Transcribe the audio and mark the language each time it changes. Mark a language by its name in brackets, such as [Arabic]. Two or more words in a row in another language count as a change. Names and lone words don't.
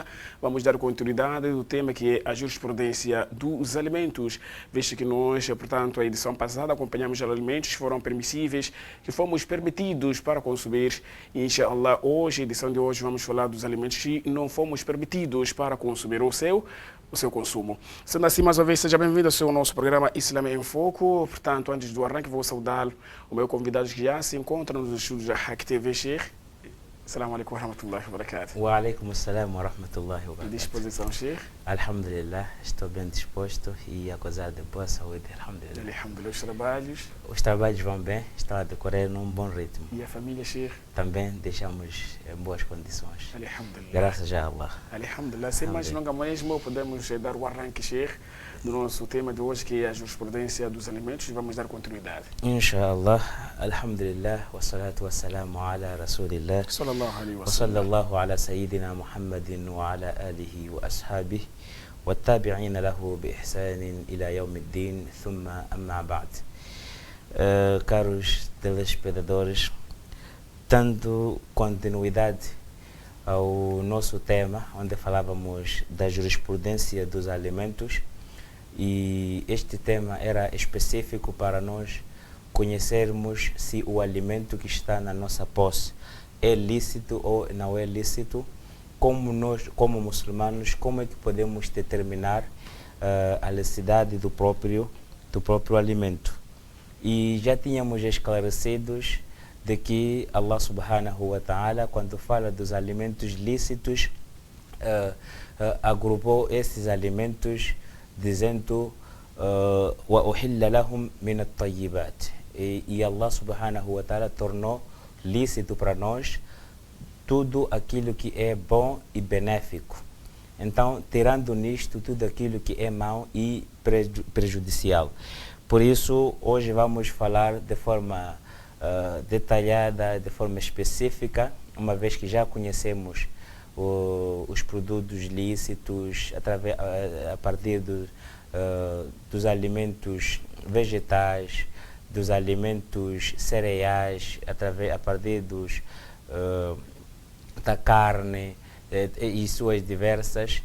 [Portuguese] Vamos dar continuidade do tema que é a jurisprudência dos alimentos, visto que nós, portanto, a edição passada acompanhamos os alimentos que foram permissíveis, que fomos permitidos para consumir. E, inshallah, hoje, a edição de hoje, vamos falar dos alimentos que não fomos permitidos para consumir o seu consumo. Sendo assim, mais uma vez, seja bem-vindo ao seu nosso programa Islâmico em Foco. Portanto, antes do arranque, vou saudar o meu convidado que já se encontra nos estúdios da Hack TV, Sheikh. [Arabic] السلام عليكم ورحمة الله وبركاته. وعليكم السلام ورحمة الله وبركاته. [Portuguese] Que disposição, Sheikh? Alhamdulillah, estou bem disposto e a gozar de boa saúde, alhamdulillah. Alhamdulillah, os trabalhos? Os trabalhos vão bem, estão a decorrer num bom ritmo. E a família, Sheikh? Também deixamos em boas condições. Alhamdulillah. Graças a Allah. Alhamdulillah. Sem mais longas, podemos dar o arranque, Sheikh, do nosso tema de hoje, que é a jurisprudência dos alimentos, e vamos dar continuidade. [Arabic] إن شاء الله، الحمد لله، والصلاة والسلام على رسول الله, صلى الله عليه wa وسلم. صلى الله على سيدنا محمد وعلى آله وأصحابه وتابعين له بإحسان إلى يوم الدين، ثم أما بعد. [Portuguese] Caros telespectadores, dando continuidade ao nosso tema, onde falávamos da jurisprudência dos alimentos, e este tema era específico para nós conhecermos se o alimento que está na nossa posse é lícito ou não é lícito. Como nós, como muçulmanos, como é que podemos determinar a licitude do próprio alimento? E já tínhamos esclarecidos de que [Arabic] الله سبحانه وتعالى, [Portuguese] quando fala dos alimentos lícitos, agrupou esses alimentos dizendo [Arabic] وأحل لهم من الطيبات, [Portuguese] e [Arabic] الله سبحانه وتعالى [Portuguese] tornou lícito para nós tudo aquilo que é bom e benéfico. Então, tirando nisto tudo aquilo que é mau e prejudicial. Por isso, hoje vamos falar de forma detalhada, de forma específica, uma vez que já conhecemos os produtos lícitos a partir dos alimentos vegetais, dos alimentos cereais, a partir da carne e suas diversas.